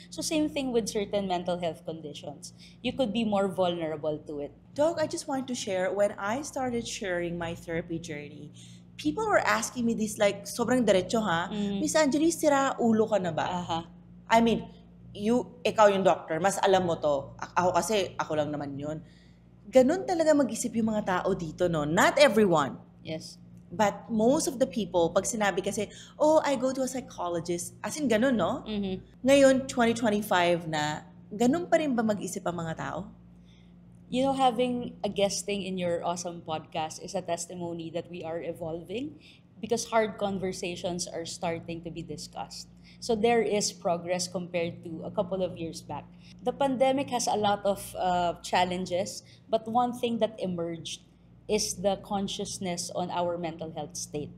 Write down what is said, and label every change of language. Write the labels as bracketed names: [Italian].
[English] So same thing with certain mental health conditions. You could be more vulnerable to it. Doc, I just want to share, when I started sharing my therapy journey, people were asking me this like, [Filipino] sobrang diretso ha, [English] Miss Angelie, [Filipino] sira ulo ka na ba? [English] I mean, [Filipino] ikaw yung doctor, mas alam mo to. Ako kasi, ako lang naman yun. Ganun talaga mag-isip yung mga tao dito, no? [English] Not everyone. Yes. But most of the people, [Filipino] pag sinabi kasi, [English] oh, I go to a psychologist, as in ganun, no? [Filipino] Ngayon, 2025 na, ganun pa rin ba mag-isip ang mga tao? [English] You know, having a guesting in your awesome podcast is a testimony that we are evolving because hard conversations are starting to be discussed. So there is progress compared to a couple of years back. The pandemic has a lot of challenges, but one thing that emerged is the consciousness on our mental health state.